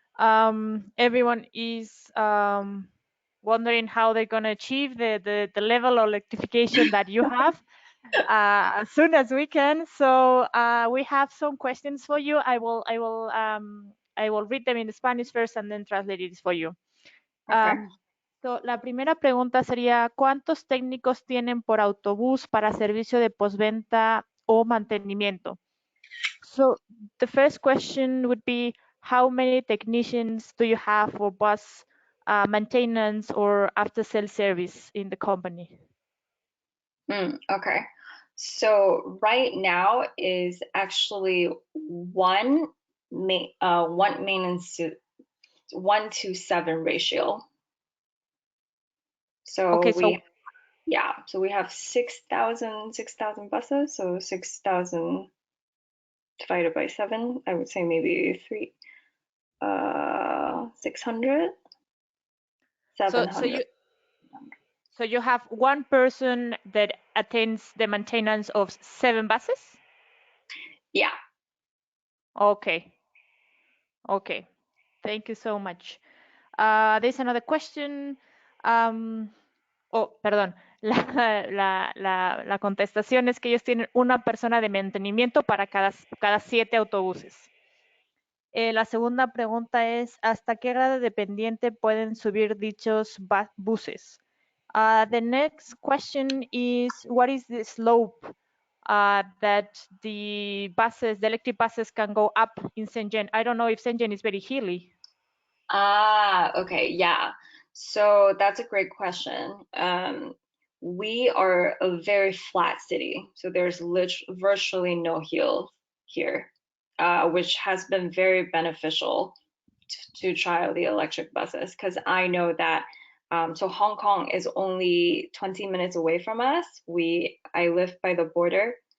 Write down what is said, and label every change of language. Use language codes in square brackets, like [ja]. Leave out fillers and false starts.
[en] Everyone is wondering how they're going to achieve the level of electrification that you have as soon as we can. So we have some questions for you. I will read them in Spanish first and then translate it for you. Okay. [es] So, la primera pregunta sería, ¿cuántos técnicos tienen por autobús para servicio de postventa o mantenimiento? [en] So, the first question would be, how many technicians do you have for bus maintenance or after-sale service in the company? Okay. So right now is actually one maintenance to 1-to-7 ratio. So Okay, so we have 6,000 buses. So 6,000 divided by 7, I would say maybe 600, 700. So you have one person that attends the maintenance of 7 buses? Yeah. Okay. Okay. Thank you so much. There's another question. [es] Perdón. La contestación es que ellos tienen una persona de mantenimiento para cada 7 autobuses. La segunda pregunta es, ¿hasta qué grado dependiente pueden subir dichos buses? [en] The next question is, what is the slope that the electric buses can go up in Shenzhen? I don't know if Shenzhen is very hilly. Okay, yeah. So that's a great question. We are a very flat city, so there's virtually no hills here, which has been very beneficial to trial the electric buses, because I know that so Hong Kong is only 20 minutes away from us. I live by the border